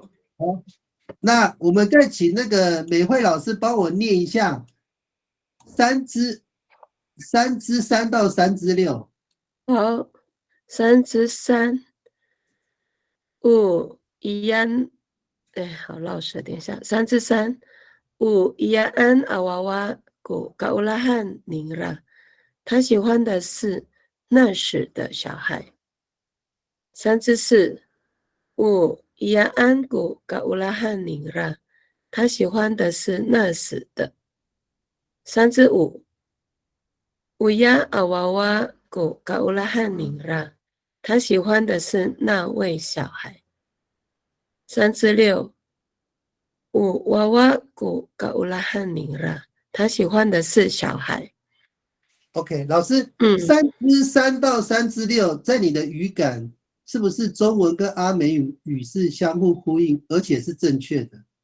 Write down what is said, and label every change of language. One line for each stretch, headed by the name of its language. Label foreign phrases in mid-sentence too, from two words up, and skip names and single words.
Chinese: 那我们再请那个美惠老师帮我念一下3之3到3之6。好，3之3，iyan，好老实，等一下，3之 3，
Amis: iyaan awawa go kaulahan ningra，
Chinese: 他喜欢的是那时的小孩。3之
Amis: 4，iyaan go kaulahan ningra，
Chinese: 他喜欢的是那时的。3之5，
Amis: uya awawa go kaulahan ningra，
Chinese: 他喜欢的是那位小孩。3之6，
Amis: 娃娃古kaulahan ningra，
Chinese: 他喜欢的是小孩。 OK， 老师，3之3到3之6，在你的语感是不是中文跟阿美语是相互呼应，而且是正确的？